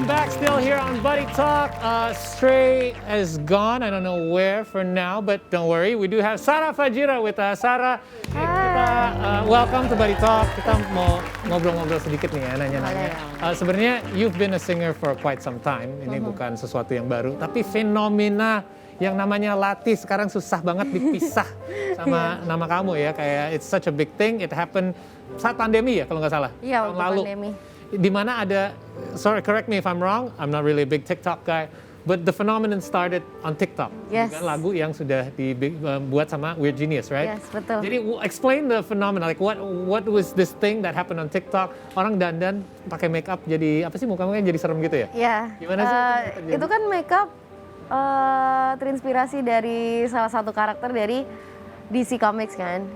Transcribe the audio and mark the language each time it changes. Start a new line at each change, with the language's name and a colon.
English: still here on Buddy Talk. Stray is gone. I don't know where for now, but don't worry. We do have Sarah Fajira with us.
Indonesian: Sarah, kita
English: welcome to
Indonesian: Buddy Talk. Kita mau ngobrol-ngobrol sedikit nih ya, nanya-nanya. Sebenarnya
English: you've been a singer for quite some time.
Indonesian: Ini bukan sesuatu yang baru, tapi fenomena yang namanya Lati sekarang susah banget dipisah sama nama kamu ya. Kayak
English: it's such a big thing. It happened
Indonesian: saat pandemi ya kalau nggak salah. Iya, tahun lalu. pandemi. Di mana ada,
English: sorry correct me if I'm wrong, I'm not really a big TikTok guy, but the phenomenon started on TikTok. Yes.
Indonesian: Dengan lagu yang sudah dibuat sama Weird Genius,
English: right? Yes,
Indonesian: betul. Jadi
English: explain the phenomenon, like what was this thing that happened on TikTok?
Indonesian: Orang dandan pakai make up jadi apa sih muka-mukanya jadi serem gitu ya? Iya. Gimana sih itu kan makeup terinspirasi dari salah satu karakter dari DC Comics kan,